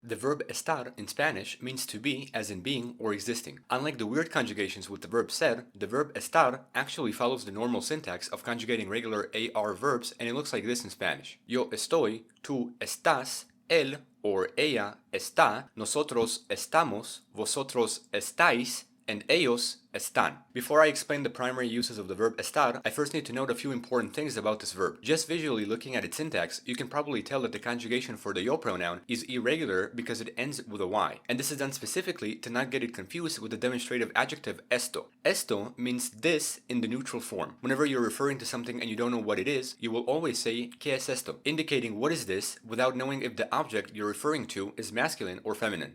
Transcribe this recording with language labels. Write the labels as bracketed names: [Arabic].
[English] The verb estar in Spanish means to be as in being or existing. Unlike the weird conjugations with the verb ser, the verb estar actually follows the normal syntax of conjugating regular AR verbs, and it looks like this in Spanish. [Spanish] Yo estoy, tú estás, él [English] or [Spanish] ella está, nosotros estamos, vosotros estáis, [English] and [Spanish] ellos están. [English] Before I explain the primary uses of the verb estar, I first need to note a few important things about this verb. Just visually looking at its syntax, you can probably tell that the conjugation for the yo pronoun is irregular because it ends with a y. And this is done specifically to not get it confused with the demonstrative adjective esto. Esto means this in the neutral form. Whenever you're referring to something and you don't know what it is, you will always say [Spanish] ¿qué es esto?, [English] indicating what is this without knowing if the object you're referring to is masculine or feminine.